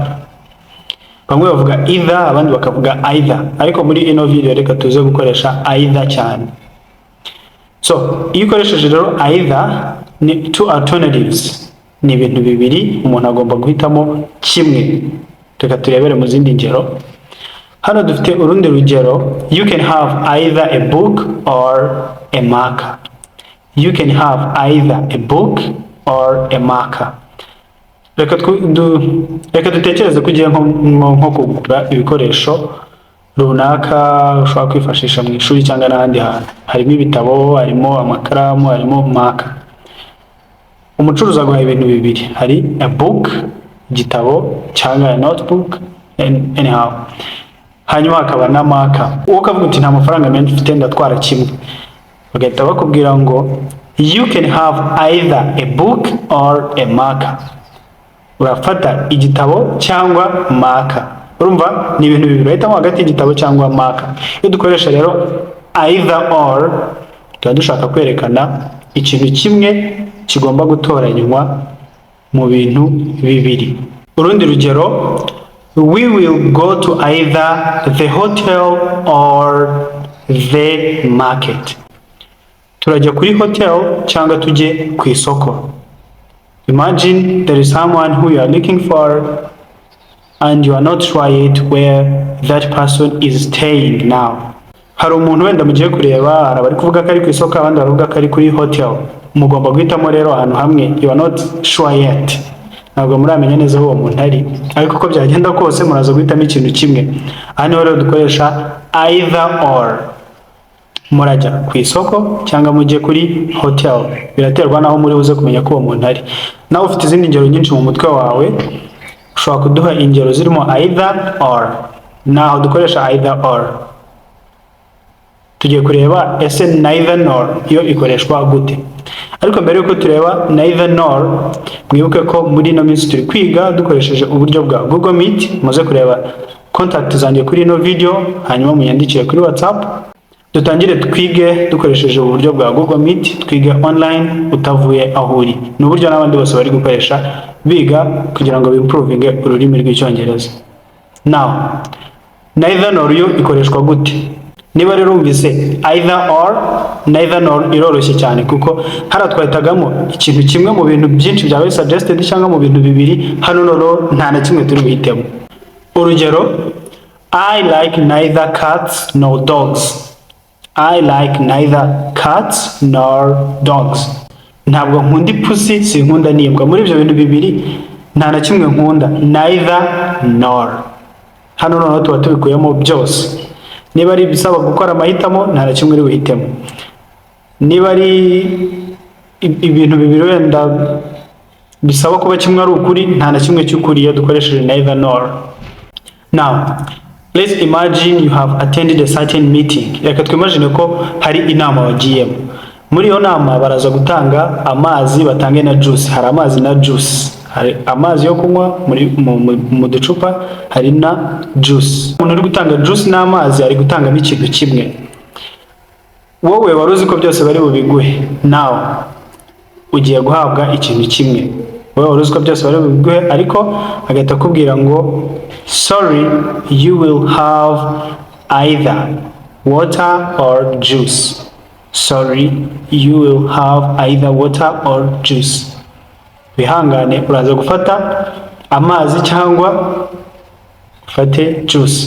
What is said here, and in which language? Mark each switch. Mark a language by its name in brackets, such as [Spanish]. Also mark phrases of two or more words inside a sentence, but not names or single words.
[Kinyarwanda] Bamwe bavuga either, abandi bakavuga either, ariko muri ino video reka tuze gukoresha either cyane. So iyo ukoresheje rero either, ni [English] two alternatives, [Kinyarwanda] ni ibintu bibiri umuntu agomba guhitamo kimwe. Reka turebere mu zindi ngero. Hano dufite urundi rugero. [English] You can have either a book or a marker. You can have either a book or a marker. [Kinyarwanda] Reka dutekereze ko ugiye nko kugura ibikoresho runaka ushobora kwifashisha mu ishuri cyangwa n'ahandi hantu. Harimo ibitabo, harimo amakaramu, harimo marker. Umucuruzi aguha ibintu bibiri. Hari [English] a book, [Kinyarwanda] igitabo, cyangwa [English] a notebook, anyhow. [Kinyarwanda] Hanyuma hakaba na marker. Uwo kavuga uti nta mafaranga menshi mfite ndatwara kimwe, bagahita bakubwira ngo [English] you can have either a book or a marker. [Kinyarwanda] Urafata igitabo cyangwa marker. Urumva ni ibintu bibiri, bahitamo hagati y'igitabo cyangwa marker. Iyo dukoresha rero [English] either or, [Kinyarwanda] tuba dushaka kwerekana ikintu kimwe kigomba gutoranywa mu bintu bibiri. Urundi rugero, [English] we will go to either the hotel or the market. [Kinyarwanda] Turajya kuri hotel cyangwa tujye ku isoko. [English] Imagine there is someone who you are looking for and you are not sure yet where that person is staying now. [Kinyarwanda] Hari umuntu wenda mugiye kureba, arabari kuvuga ko ari ku isoko, abandi baravuga ko ari kuri hotel. Mugomba guhitamo rero ahantu hamwe, [English] you are not sure yet. [Kinyarwanda] Ntabwo muramenya neza uwo muntu ari, ariko uko byagenda kose muraza guhitamo ikintu kimwe. Hano rero dukoresha [English] either or. [Kinyarwanda] Murajya ku isoko cyangwa mujye kuri hotel, biraterwa naho muri buze kumenya ko uwo muntu ari. Nawe ufite izindi ngero nyinshi mu mutwe wawe, ushobora kuduha ingero zirimo [English] either or. [Kinyarwanda] Naho dukoresha [English] either or. [Kinyarwanda] Tugiye kureba ese [English] neither nor [Kinyarwanda] yo ikoreshwa gute. Ariko mbere yuko tureba [English] neither nor, [Kinyarwanda] mwibuke ko muri ino minsi turi kwiga dukoresheje uburyo bwa Google Meet. Muze kureba contact zanjye kuri ino video, hanyuma munyandikire kuri WhatsApp. Dutangire twige dukoresheje uburyo bwa Google Meet, twige online utavuye aho uri. Ni uburyo n'abandi bose bari gukoresha biga kugira ngo bimprovinge ururimi rw'Icyongereza. [English] Now, neither nor [Kinyarwanda] yo ikoreshwa gute? Niba rero umvise [English] either or, neither nor [Kinyarwanda] iroroshye cyane kuko hano twahitagamo ikintu kimwe mu bintu byinshi byawe suggested cyangwa mu bintu bibiri. Hano noro nta na kimwe turi buhitemo. Urugero, [English] I like neither cats nor dogs. I like neither cats nor dogs. [Kinyarwanda] Ntabwo nkunda ipusi, sinkunda n'imbwa. Muri ibyo bintu bibiri nta na kimwe nkunda, [English] neither nor. [Kinyarwanda] Hano noneho tuba tubikuyemo byose. niba ari ibisaba gukora amahitamo nta na kimwe uri buhitemo, niba ari ibintu bibiri wenda bisaba kuba kimwe ari ukuri, nta na kimwe cy'ukuri iyo dukoresheje neither nor. [English] Now let's imagine you have attended a certain meeting. [Kinyarwanda] Reka twimagine ko hari inama wagiyemo. Muri iyo nama baraza gutanga amazi, batange na juice. Hari amazi na juice, hari amazi yo kunywa mu ducupa, hari na juice. Umuntu uri gutanga juice n'amazi ari gutanga n'ikintu kimwe. Wowe wari uzi ko byose bari bubiguhe, now ugiye guhabwa ikintu kimwe. Wowe wari uzi ko byose bari bubiguhe, ariko agahita akubwira ngo [English] sorry, you will have either water or juice. Sorry, you will have either water or juice. [Kinyarwanda] Wihangane, uraza gufata amazi cyangwa ufate juice.